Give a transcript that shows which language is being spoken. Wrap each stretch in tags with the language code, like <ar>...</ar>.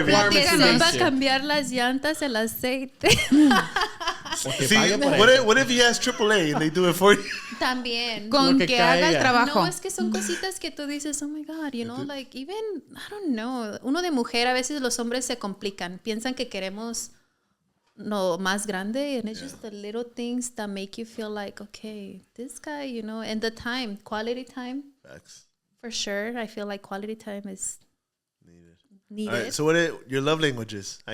<es>Que sepa cambiar las llantas, el aceite.</es> <en>See, what if he has AAA and they do it for you?</en> <es>También. Con que haga el trabajo. No, es que son cositas que tú dices,</es> <en>oh my God, like, even, I don't know.</en> <es>Uno de mujer, a veces los hombres se complican. Piensan que queremos más grande,</es> <en>and it's just the little things that make you feel like, okay, this guy, and the time, quality time. Facts. For sure. I feel like quality time is needed. All right, so what are your love languages?</en>